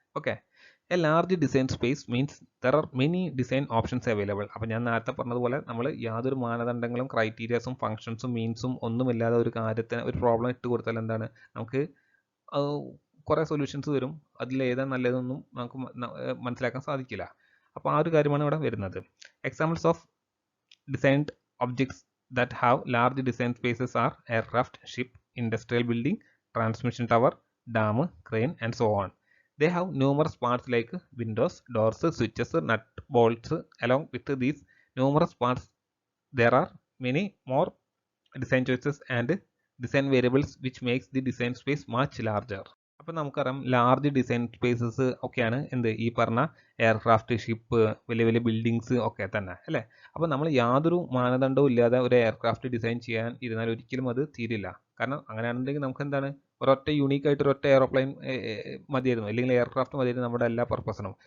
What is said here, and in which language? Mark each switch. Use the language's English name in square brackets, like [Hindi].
[English] Okay, a large design space means there are many design options available. [Malayalam] അപ്പോൾ ഞാൻ നേരത്തെ പറഞ്ഞതുപോലെ നമ്മൾ യാതൊരു മാനദണ്ഡങ്ങളും ക്രൈറ്റീരിയാസും ഫംഗ്ഷൻസും മീൻസും ഒന്നുമില്ലാതെ ഒരു കാര്യത്തിന് ഒരു പ്രോബ്ലം ഇട്ട് കൊടുത്താൽ എന്താണ് നമുക്ക് കുറേ സൊല്യൂഷൻസ് വരും. അതിൽ ഏതാണ് നല്ലതെന്നൊന്നും നമുക്ക് മനസ്സിലാക്കാൻ സാധിക്കില്ല. അപ്പോൾ ആ ഒരു കാര്യമാണ് ഇവിടെ വരുന്നത്. [English] Examples of designed objects that have large design spaces are aircraft, ship, industrial building, transmission tower, dam, crane and so on. They have numerous parts like windows, doors, switches, nut bolts. Along with these numerous parts there are many more design choices and design variables which makes the design space much larger. [Malayalam] അപ്പോൾ നമുക്കറിയാം large design spaces ഒക്കെയാണ് എന്ത് ഈ പറഞ്ഞ aircraft, ship, വലിയ വലിയ buildings ഒക്കെ തന്നെ അല്ലേ. അപ്പോൾ നമ്മൾ യാതൊരു മാനദണ്ഡവും ഇല്ലാതെ ഒരു എയർക്രാഫ്റ്റ് ഡിസൈൻ ചെയ്യാൻ ഇരുന്നാൽ ഒരിക്കലും അത് തീരില്ല. കാരണം അങ്ങനെയാണെന്നുണ്ടെങ്കിൽ നമുക്ക് എന്താണ് ഒരൊറ്റ യൂണീക്കായിട്ട് ഒരൊറ്റ എയറോപ്ലെയിൻ മതിയായിരുന്നു, അല്ലെങ്കിൽ എയർക്രാഫ്റ്റ് മതിയായിരുന്നു നമ്മുടെ എല്ലാ പർപ്പസിനും.